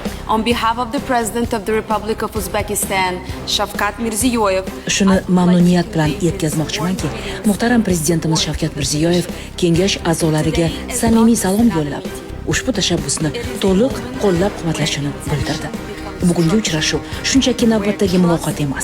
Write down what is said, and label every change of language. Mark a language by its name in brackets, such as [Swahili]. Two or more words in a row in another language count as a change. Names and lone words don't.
[English] On behalf of the President of the Republic of Uzbekistan, Shavkat Mirziyoyev, [Uzbek] shuni mamnuniyat bilan yetkazmoqchimanki, muhtaram prezidentimiz Shavkat Mirziyoyev kengash a'zolariga samimiy salom yo'llab, ushbu tashabbusni to'liq qo'llab-quvvatlashini bildirdi. Bugungi uchrashuv shunchaki navbatdagi muloqot emas.